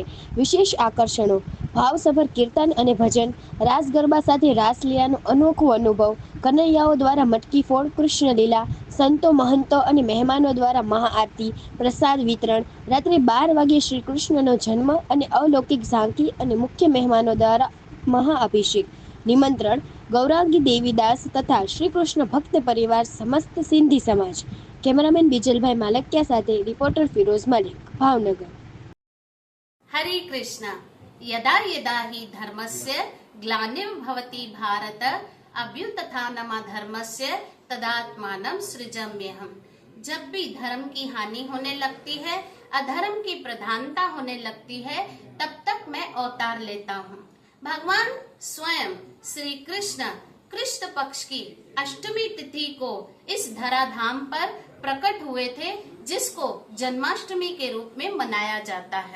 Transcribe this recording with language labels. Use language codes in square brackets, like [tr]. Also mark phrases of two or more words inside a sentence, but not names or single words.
[gu] વિશેષ આકર્ષણો, ભાવસભર કીર્તન અને ભજન, રાસ ગરબા સાથે રાસલીલાનો અનોખો અનુભવ, કનૈયાઓ દ્વારા મટકી ફોડ, કૃષ્ણલીલા, સંતો મહંતો અને મહેમાનો દ્વારા મહાઆરતી, પ્રસાદ વિતરણ, રાત્રે 12 વાગ્યે શ્રી કૃષ્ણનો જન્મ અને અલૌકિક ઝાંકી અને મુખ્ય મહેમાનો દ્વારા મહાઅભિષેક। નિમંત્રણ ગૌરાંગી દેવીદાસ તથા શ્રી કૃષ્ણ ભક્ત પરિવાર સમસ્ત સિંધી સમાજ। કેમેરામેન બીજલભાઈ માલકિયા સાથે રિપોર્ટર ફિરોઝ મલિક, ભાવનગર। [sa] हरे कृष्ण। यदा यदा हि धर्मस्य ग्लानिर्भवति भारत अभ्युत्थानम् धर्मस्य तदात्मानं सृजाम्यहम्। [hi] जब भी धर्म की हानि होने लगती है, अधर्म की प्रधानता होने लगती है, तब तक मैं अवतार लेता हूँ। भगवान स्वयं श्री कृष्ण कृष्ण पक्ष की अष्टमी तिथि को इस धराधाम पर प्रकट हुए थे, जिसको जन्माष्टमी के रूप में मनाया जाता है।